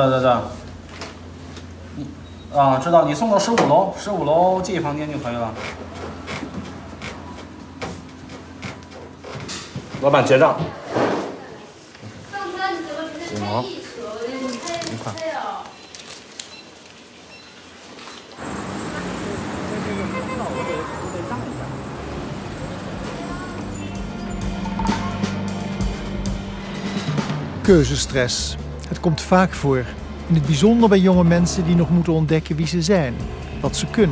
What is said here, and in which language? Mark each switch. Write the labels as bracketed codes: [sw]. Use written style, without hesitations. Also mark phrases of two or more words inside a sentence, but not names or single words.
[zh] 啊，知道，你送到15楼，15楼这一房间就可以了。老板结账。5毛，1块。 [nl] Keuzestress. Het komt vaak voor. In het bijzonder bij jonge mensen die nog moeten ontdekken wie ze zijn, wat ze kunnen.